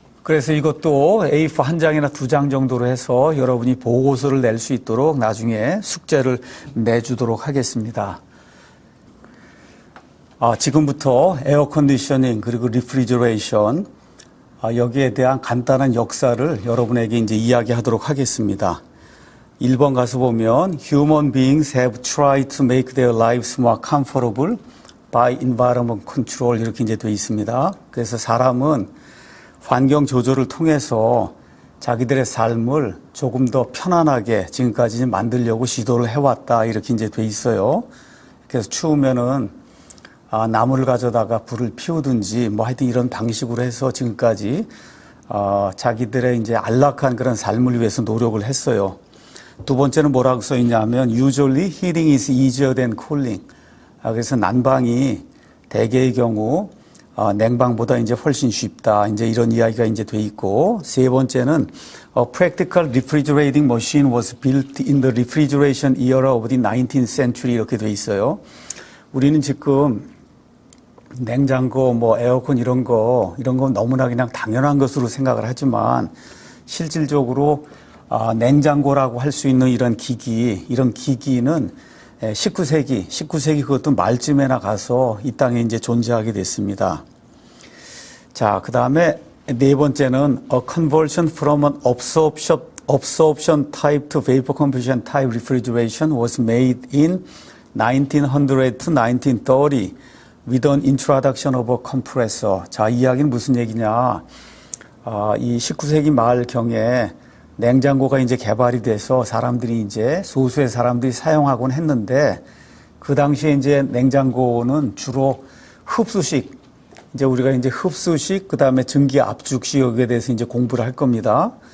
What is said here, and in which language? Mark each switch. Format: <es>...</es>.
<ko>그래서 이것도 A4 한 장이나 두 장 정도로 해서 여러분이 보고서를 낼 수 있도록 나중에 숙제를 내주도록 하겠습니다. 지금부터 에어컨디셔닝 그리고 리프리저레이션 여기에 대한 간단한 역사를 여러분에게 이제 이야기하도록 하겠습니다. 1번 가서 보면</ko> <en>Human beings have tried to make their lives more comfortable by environment control</en> <ko>이렇게 이제 되어 있습니다. 그래서 사람은 환경 조절을 통해서 자기들의 삶을 조금 더 편안하게 지금까지 만들려고 시도를 해왔다 이렇게 이제 되어 있어요. 그래서 추우면은 나무를 가져다가 불을 피우든지 뭐 하여튼 이런 방식으로 해서 지금까지 자기들의 이제 안락한 그런 삶을 위해서 노력을 했어요. 두 번째는 뭐라고 써 있냐면</ko> <en>usually heating is easier than cooling.</en> <ko>그래서 난방이 대개의 경우 냉방보다 이제 훨씬 쉽다. 이제 이런 이야기가 이제 돼 있고 세 번째는</ko> <en>a practical refrigerating machine was built in the refrigeration era of the 19th century</en> <ko>이렇게 돼 있어요. 우리는 지금 냉장고, 뭐 에어컨 이런 거 너무나 그냥 당연한 것으로 생각을 하지만 실질적으로 냉장고라고 할 수 있는 이런 기기는 19세기 그것도 말쯤에나 가서 이 땅에 이제 존재하게 됐습니다. 자, 그 다음에 네 번째는</ko> <en>a conversion from an absorption type to vapor compression type refrigeration was made in 1900 to 1930 with an introduction of a compressor.</en> <ko>자, 이 이야기는 무슨 얘기냐? 이 19세기 말경에 냉장고가 이제 개발이 돼서 사람들이 이제 소수의 사람들이 사용하곤 했는데 그 당시에 이제 냉장고는 주로 흡수식, 이제 우리가 이제 흡수식, 그 다음에 증기 압축식 여기에 대해서 이제 공부를 할 겁니다.</ko>